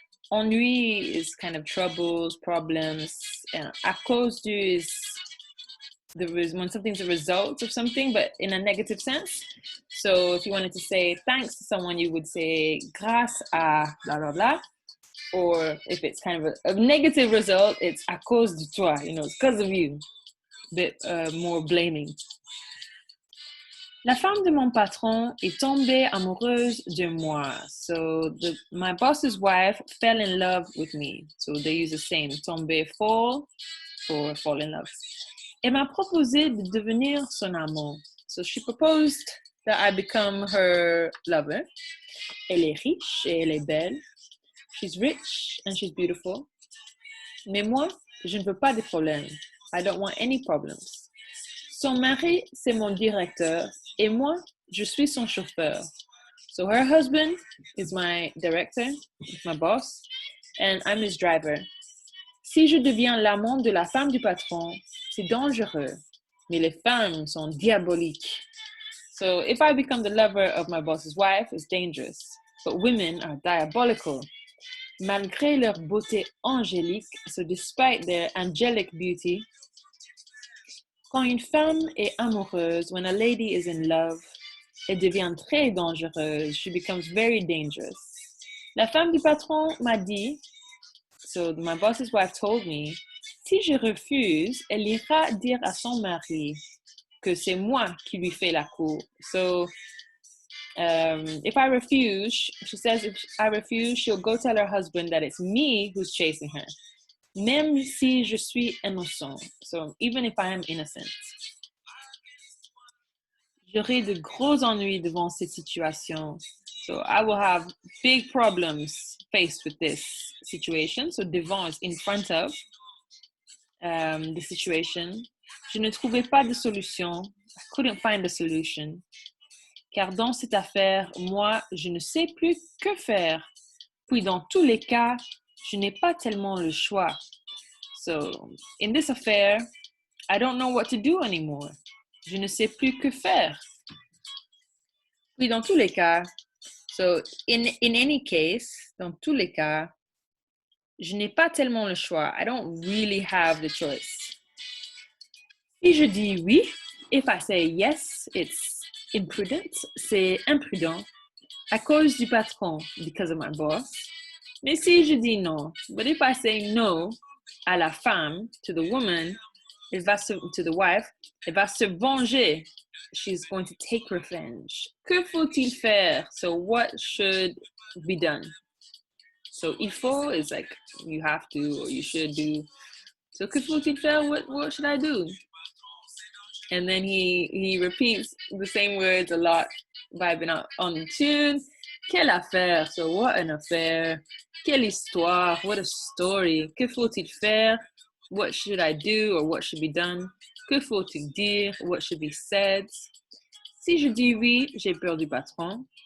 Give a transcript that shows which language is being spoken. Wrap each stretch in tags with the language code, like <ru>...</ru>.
<en>Ennui is kind of troubles, problems. À cause du is when something's a result of something, but in a negative sense. So if you wanted to say thanks to someone, you would say grâce à blah, blah, blah. Or if it's kind of a negative result, it's</en> <fr>à cause de toi,</fr> <en>it's because of you. A bit more blaming.</en> <fr>La femme de mon patron est tombée amoureuse de moi.</fr> <en>So my boss's wife fell in love with me. So they use the same, tomber, fall, or fall in love.</en> <fr>Elle m'a proposé de devenir son amant.</fr> <en>So she proposed that I become her lover.</en> <fr>Elle est riche et elle est belle.</fr> <en>She's rich and she's beautiful.</en> <fr>Mais moi, je ne veux pas de problèmes.</fr> <en>I don't want any problems.</en> <fr>Son mari, c'est mon directeur et moi, je suis son chauffeur.</fr> <en>So her husband is my director, my boss, and I'm his driver.</en> <fr>Si je deviens l'amant de la femme du patron, c'est dangereux. Mais les femmes sont diaboliques.</fr> <en>So if I become the lover of my boss's wife, it's dangerous. But women are diabolical.</en> <fr>Malgré leur beauté angélique,</fr> <en>so despite their angelic beauty,</en> <fr>quand une femme est amoureuse,</fr> <en>when a lady is in love,</en> <fr>elle devient très dangereuse.</fr> <en>She becomes very dangerous.</en> <fr>La femme du patron m'a dit,</fr> <en>so my boss's wife told me,</en> <fr>si je refuse, elle ira dire à son mari que c'est moi qui lui fais la cour.</fr> <en>So if I refuse, she says if I refuse, she'll go tell her husband that it's me who's chasing her.</en> <fr>Même si je suis innocent.</fr> <en>So even if I am innocent.</en> <fr>J'aurai de gros ennuis devant cette situation.</fr> <en>So I will have big problems faced with this situation. So devant is in front of the situation.</en> <fr>Je ne trouvais pas de solution.</fr> <en>I couldn't find a solution.</en> <fr>Car dans cette affaire, moi, je ne sais plus que faire. Puis dans tous les cas, je n'ai pas tellement le choix.</fr> <en>So, in this affair, I don't know what to do anymore.</en> <fr>Je ne sais plus que faire. Puis dans tous les cas,</fr> <en>so in any case,</en> <fr>dans tous les cas, je n'ai pas tellement le choix.</fr> <en>I don't really have the choice.</en> <fr>Si je dis oui,</fr> <en>if I say yes, it's imprudent,</en> <fr>c'est imprudent, à cause du patron,</fr> <en>because of my boss.</en> <fr>Mais si je dis non,</fr> <en>but if I say no</en> <fr>à la femme,</fr> <en>to the woman, to the wife,</en> <fr>elle va se venger.</fr> <en>She's going to take revenge.</en> <fr>Que faut-il faire?</fr> <en>So what should be done? So il faut is like you have to or you should do. So</en> <fr>que faut-il faire?</fr> <en>What should I do? And then he repeats the same words a lot, vibing out on the tune.</en> <fr>Quelle affaire?</fr> <en>So what an affair.</en> <fr>Quelle histoire?</fr> <en>What a story.</en> <fr>Que faut-il faire?</fr> <en>What should I do or what should be done?</en> <fr>Que faut-il dire?</fr> <en>What should be said?</en> <fr>Si je dis oui, j'ai peur du patron.</fr>